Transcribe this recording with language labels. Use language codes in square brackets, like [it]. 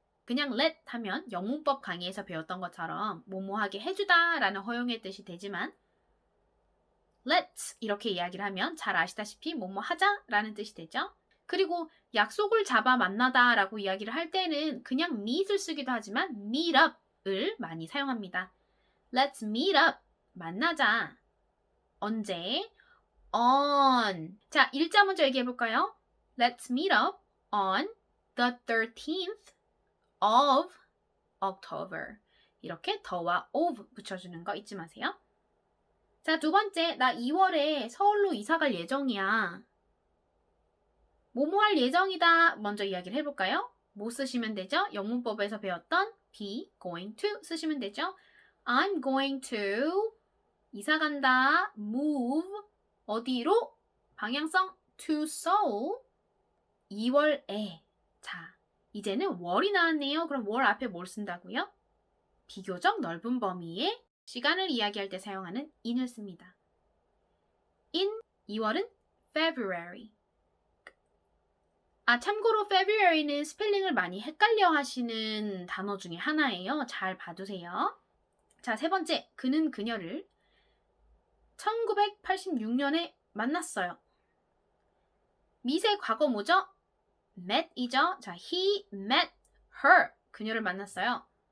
[ko] 그냥 let 하면 영문법 강의에서 배웠던 것처럼 뭐뭐하게 해주다 라는 허용의 뜻이 되지만 let's 이렇게 이야기를 하면 잘 아시다시피 뭐뭐하자 라는 뜻이 되죠. 그리고 약속을 잡아 만나다 라고 이야기를 할 때는 그냥 meet을 쓰기도 하지만 meet up을 많이 사용합니다. [en] Let's meet up. [ko] 만나자. 언제? [en] On. [ko] 자, 일자 먼저 얘기해 볼까요? [en] Let's meet up on the 13th of October. [ko] 이렇게 the와 of 붙여주는 거 잊지 마세요. 자, 두 번째, 나 2월에 서울로 이사 갈 예정이야. 뭐뭐 할 예정이다. 먼저 이야기를 해볼까요? 뭐 쓰시면 되죠? 영문법에서 배웠던 be going to 쓰시면 되죠? [en] I'm going to [ko] 이사 간다. move 어디로? 방향성 [en] to Seoul [ko] 2월에. 자, 이제는 월이 나왔네요. 그럼 월 앞에 뭘 쓴다고요? 비교적 넓은 범위의 시간을 이야기할 때 사용하는 in을 씁니다. in 2월은 February. 아, 참고로 February는 스펠링을 많이 헷갈려 하시는 단어 중에 하나예요. 잘 봐두세요. 자, 세 번째, 그는 그녀를 1986년에 만났어요. meet의 과거 뭐죠? met이죠. 자, [en] he met her. [ko] 그녀를 만났어요.